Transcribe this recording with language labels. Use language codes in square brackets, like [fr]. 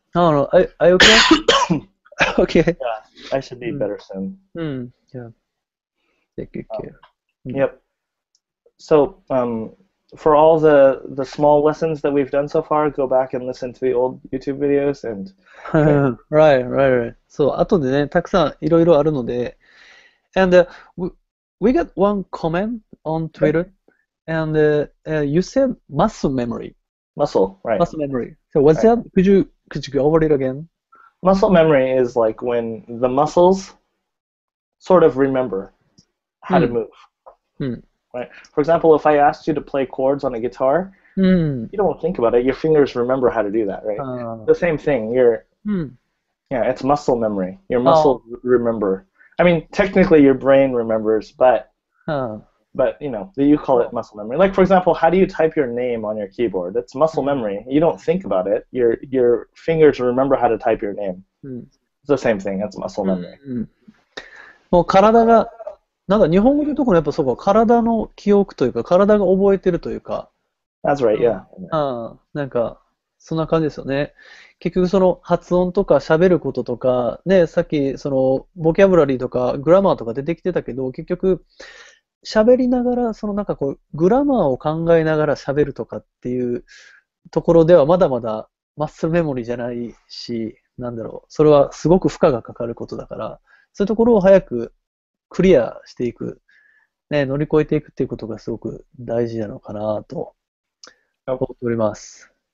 [en] No, are you okay? Okay. Yeah, I should be better soon. Yeah. Take good care. Yep. So, for all the small lessons that we've done so far, go back and listen to the old YouTube videos and. Right. [ja] そう、後でね、たくさんいろいろあるので。 [en] And we got one comment on Twitter, and you said muscle memory. Muscle, right? Muscle memory. So what's that? Could you go over it again? Muscle memory is like when the muscles sort of remember how to move. Right. For example, if I asked you to play chords on a guitar, you don't think about it. Your fingers remember how to do that, right? The same thing. Yeah, it's muscle memory. Your muscles remember. I mean, technically your brain remembers, but you know, you call it muscle memory. Like, for example, how do you type your name on your keyboard? It's muscle memory. You don't think about it. Your fingers remember how to type your name. It's the same thing. It's muscle memory. [ja] もう体が、なんか日本語で言うところやっぱそうか、体の記憶というか、体が覚えてるというか。 [en] That's right, yeah. [ja] なんか、そんな感じですよね。結局その発音とか喋ることとか、ね、さっきそのボキャブラリーとかグラマーとか出てきてたけど、結局喋りながら、そのなんかこう、グラマーを考えながら喋るとかっていうところではまだまだマッスルメモリーじゃないし、なんだろう、それはすごく負荷がかかることだから、そういうところを早くクリアしていく、ね、乗り越えていくっていうことがすごく大事なのかなと思っております。